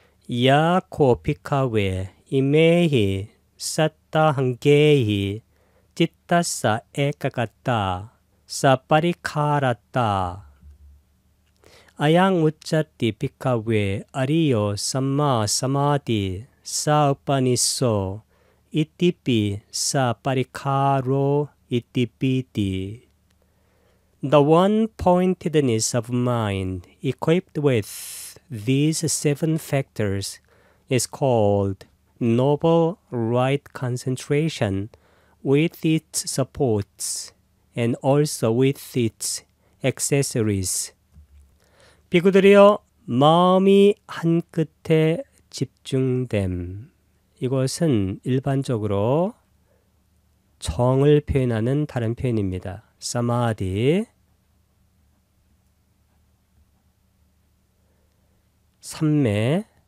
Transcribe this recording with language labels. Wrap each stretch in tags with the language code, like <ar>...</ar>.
<pi>야코 피카웨 이메히 사따 한게히 찌따싸 에까갔다 사파리카라따 아양 우짜띠 피카웨 아리요 삼마 사마디 사우파니소 이띠삐 사파리카로 이띠삐띠.</pi> <en>The one-pointedness of mind equipped with these 7 factors is called noble right concentration with its supports and also with its accessories.</en> <ko>비구들이여 마음이 한 끝에 집중됨. 이것은 일반적으로 정을 표현하는 다른 표현입니다. 사마디, 삼매.</ko>